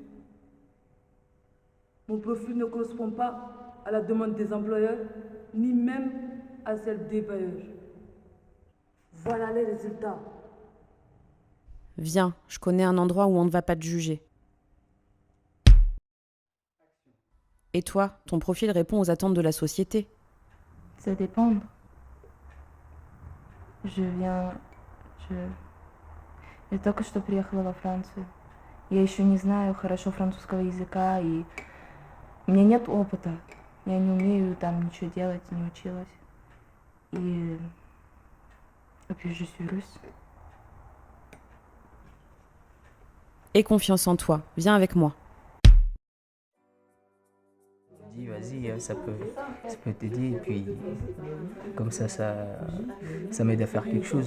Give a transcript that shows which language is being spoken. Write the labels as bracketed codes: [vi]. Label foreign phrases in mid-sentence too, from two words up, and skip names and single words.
[fr] Mon profil ne correspond pas à la demande des employeurs, ni même à celle des bailleurs. Voilà les résultats. Viens, je connais un endroit où on ne va pas te juger. Et toi, ton profil répond aux attentes de la société. Ça dépend. [ru] Я только что приехала во Францию. Я еще не знаю хорошо французского языка, и у меня нет опыта. Я не умею там ничего делать, не училась. [fr] Et puis je suis russe. Aie confiance en toi, viens avec moi. Dis, vas-y, ça peut t'aider, et puis comme ça m'aide à faire quelque chose.